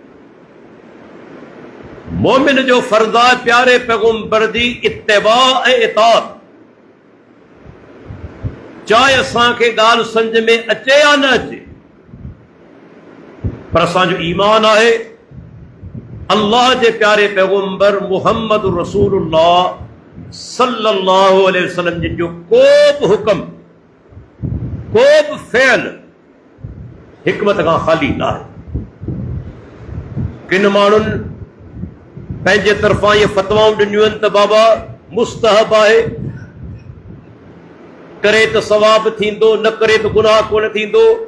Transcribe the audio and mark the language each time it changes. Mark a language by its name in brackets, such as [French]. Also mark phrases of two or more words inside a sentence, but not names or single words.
[Sindhi] मोमिन जो फर्ज़ आहे प्यारे पैगंबर जी इत्तिबा ऐं इताअत, चाहे असांखे ॻाल्हि सम्झ में अचे या न अचे, पर असांजो ईमान आहे अल्लाह जे प्यारे पैगंबर मुहम्मद रसूलुल्लाह [Arabic] صلى الله عليه وسلم [Sindhi] जिन जो को बि हुक्म, को बि फ़इल हिकमत खां ख़ाली न आहे। किन माण्हुनि पंहिंजे तरफ़ां इहे फ़तवाऊं ॾिनियूं आहिनि त बाबा मुस्तहब आहे, करे त सवाब थींदो, न करे त गुनाह कोन थींदो।